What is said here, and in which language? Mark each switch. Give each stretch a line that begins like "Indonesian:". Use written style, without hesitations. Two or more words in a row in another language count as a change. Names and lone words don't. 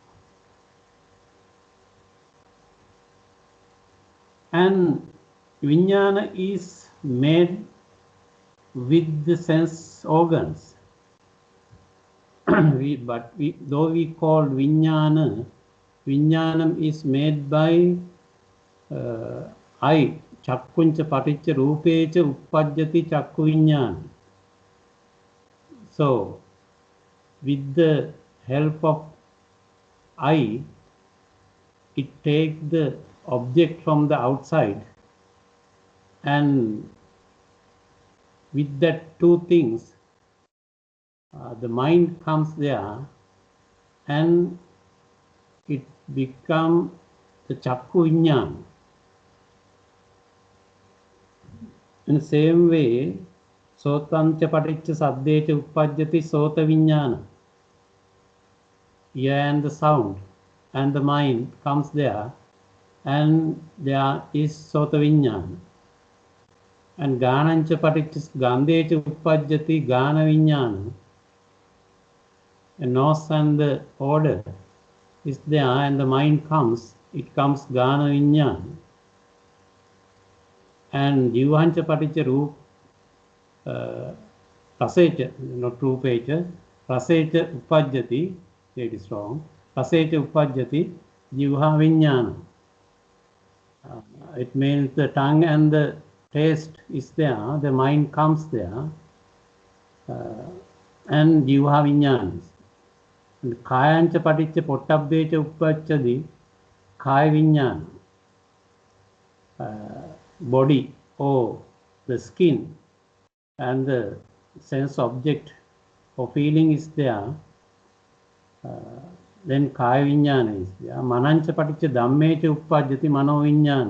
English: And vijnana is made with the sense organs. Though we call vijnana, vijnanam is made by eye.
Pali: Chakkuncha paticca rupecha uppajjati chakku vijnana.
English: So, with the help of eye, it takes the object from the outside, and with that two things, the mind comes there and it becomes the
Pali: chakku vijnana.
English: In the same way,
Pali: sotancha paticca saddecha uppajjati sota vijnana.
English: Ear and the sound. and the mind comes there, and there is
Pali: Sota Viññāna. And Gānañca Paticca Gandheca Uppajjati Gāna Viññāna.
English: And nose and the order is there, and the mind comes, it comes
Pali: Gāna Viññāna. And Jivanca Paticca Roop Rasecha, not Rupecha, Rasecha Uppajjati,
English: it is wrong,
Pali: Rasecha Uppajjati Jivha Viññāna.
English: It means the tongue and the taste is there, the mind comes there, and
Pali: Jivha Viññāna. And Kāyanca Paticca Pottabbeca Uppajjati Kāya Viññāna.
English: Body or the skin and the sense object or feeling is there, then
Pali: Kāya Viññāna
English: is there.
Pali: Mananca Paticca Dhammeca Uppajjati Mano Viññāna.